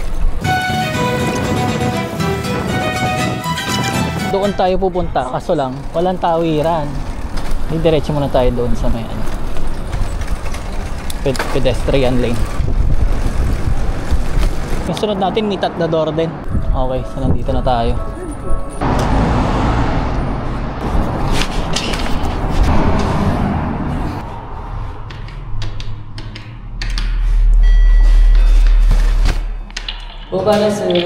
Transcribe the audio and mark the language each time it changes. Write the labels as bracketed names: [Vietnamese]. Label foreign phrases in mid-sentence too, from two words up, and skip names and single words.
[Filipino] Doon tayo pupunta, kaso lang walang tawiran. Diretso muna tayo doon sa may [English] pedestrian lane. [Filipino] Yung sunod natin [English] meet at the door [Filipino] din. Okay, so nandito na tayo. [Japanese] Uber desu.